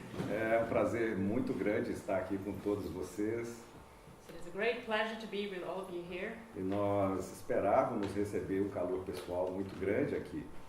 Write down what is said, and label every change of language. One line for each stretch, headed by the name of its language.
Portuguese: É um prazer muito grande estar aqui com todos vocês.
English: So it's a great pleasure to be with all of you here.
Portuguese: E nós esperávamos receber um calor pessoal muito grande aqui.